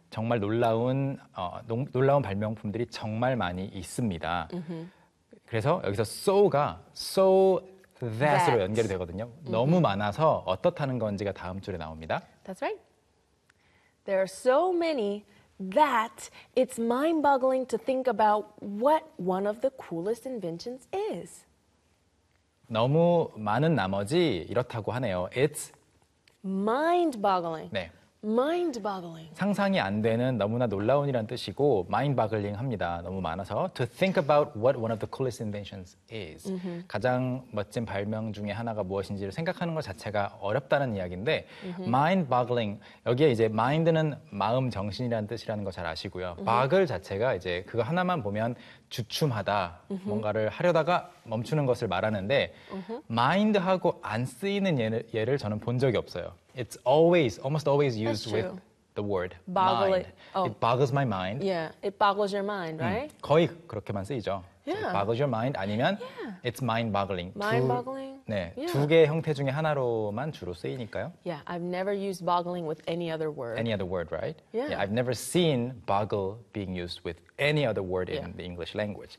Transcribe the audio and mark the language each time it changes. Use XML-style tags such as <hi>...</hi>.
<ko>정말 놀라운 발명품들이 정말 많이 있습니다. Mm-hmm. 그래서 여기서 so가 so that로 연결이 되거든요. Mm-hmm. 너무 많아서 어떻다는 건지가 다음 줄에 나옵니다.</ko> <en>That's right. There are so many that it's mind-boggling to think about what one of the coolest inventions is.</en> <ko>너무 많은 나머지 이렇다고 하네요.</ko> <en>It's mind-boggling.</en> <ko>네.</ko> <en>Mind-boggling.</en> <ko>상상이 안 되는 너무나 놀라운이란 뜻이고 mind-boggling 합니다. 너무 많아서</ko> <en>to think about what one of the coolest inventions is. Mm-hmm.</en> <ko>가장 멋진 발명 중에 하나가 무엇인지를 생각하는 것 자체가 어렵다는 이야기인데 mm-hmm. mind-boggling 여기에 이제 mind는 마음 정신이라는 뜻이라는 거 잘 아시고요. Mm-hmm. boggle 자체가 이제 그거 하나만 보면 주춤하다 mm-hmm. 뭔가를 하려다가 멈추는 것을 말하는데 mm-hmm. mind하고 안 쓰이는 예를 저는 본 적이 없어요.</ko> <en>It's always, almost always used with the word boggle mind. It boggles my mind. Yeah, it boggles your mind, right?</en> <ko>거의 그렇게만 쓰이죠. Yeah.</ko> <en>It boggles your mind</en> <ko>아니면 yeah.</ko> <en>it's mind-boggling. Mind-boggling?</en> <ko>네, yeah. 두 개의 형태 중에 하나로만 주로 쓰이니까요.</ko> <en>Yeah, I've never used boggling with any other word. Any other word, right? Yeah. yeah I've never seen boggle being used with any other word in yeah. the English language.</en>